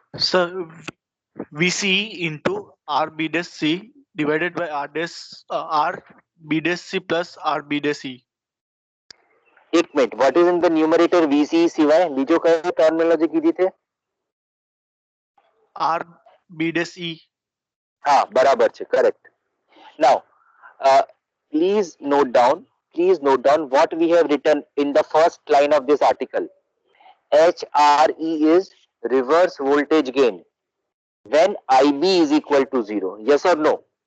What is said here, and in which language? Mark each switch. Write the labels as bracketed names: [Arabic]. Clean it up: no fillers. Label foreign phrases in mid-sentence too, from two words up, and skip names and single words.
[English] Sir, VC into RB dash C divided by RB dash C plus RB dash C. [Gujarati] એક મિનિટ [English] what is in the numerator [Gujarati] VCE સિવાય બીજો કયો ટર્મિનોલોજી કીધી છે? [English] RB dash E. [Gujarati] હા બરાબર છે, [English] correct. Now please note down what we have written in the first line of this article. HRE is reverse voltage gain when IB is equal to 0. Yes or no?